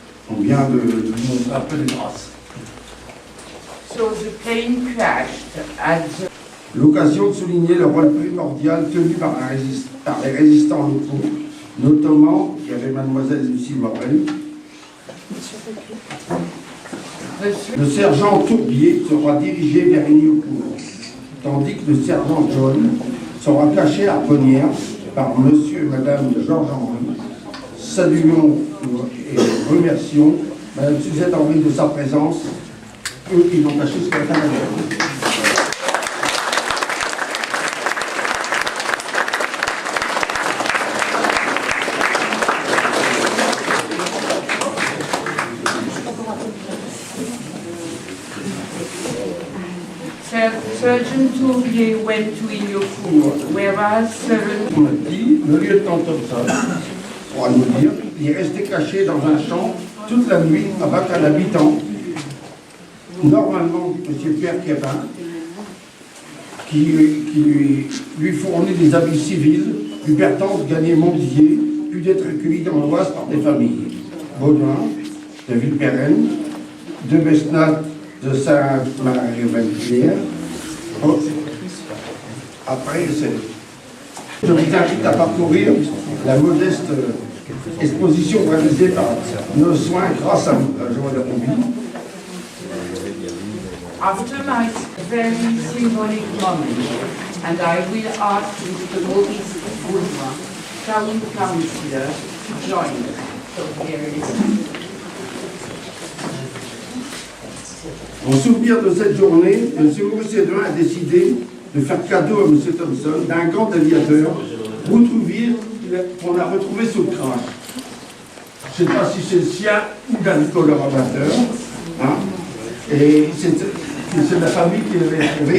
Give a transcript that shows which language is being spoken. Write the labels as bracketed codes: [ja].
[fr] On vient de montrer un peu de grâce. [en] So the plane crashed at the... [fr] L'occasion de souligner le rôle primordial tenu par les résistants locaux, notamment, il y avait mademoiselle Lucie Morel. Le sergent Tourbier sera dirigé vers Ignocourt, tandis que le sergent John sera caché à Bonnières par monsieur et madame Georges Henry. Saluons et remercions madame Suzette Henry de sa présence, eux qui l'ont caché jusqu'à la fin de la guerre. [en] Sergeant Tourbier went to Ignocourt, whereas [fr] On a dit, le lieutenant Thompson, on va nous dire, il est resté caché dans un champ toute la nuit avec un habitant, normalement M. Pierre Képin, qui lui fournit des habits civils, lui permettant de gagner Montdidier, puis d'être accueilli dans l'Oise par des familles. Baudouin, de Villepérenne, de Besnat, de Saint-Marie-Vallière. Après, je vous invite à parcourir la modeste exposition réalisée par nos soins grâce à Joël Roubi. [en] after my very symbolic moment, and I will ask Mr. Maurice Bourgeois, Town Councillor, to join us. So here it is. [fr] En souvenir de cette journée, M. Maurice Edouin a décidé de faire cadeau à M. Thompson d'un grand aviateur qu'on a retrouvé sous le crash. Je ne sais pas si c'est le sien ou d'un collaborateur. Hein, et c'est la famille qui l'avait trouvé.